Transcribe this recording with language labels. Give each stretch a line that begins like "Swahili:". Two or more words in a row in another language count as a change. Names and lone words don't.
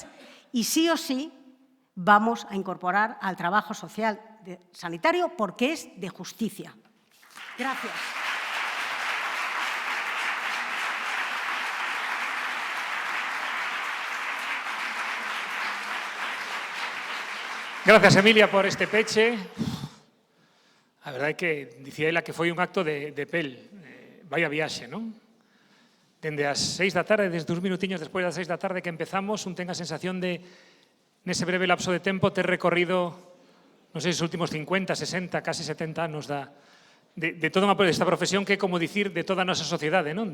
Spanish: Y sí o sí vamos a incorporar al trabajo social sanitario porque es de justicia. Gracias. Gracias, Emilia,
Galician: por este peche. A verdade é que dicía ela que foi un acto de pel. Vaya viaxe, non? Dende as 6 da tarde, desde uns minutiños despois das 6 da tarde que empezamos, un ten a sensación de, nese breve lapso de tempo, ter recorrido, non sei, os últimos 50, 60, casi 70 anos de toda esta profesión que é como dicir de toda a nosa sociedade, non?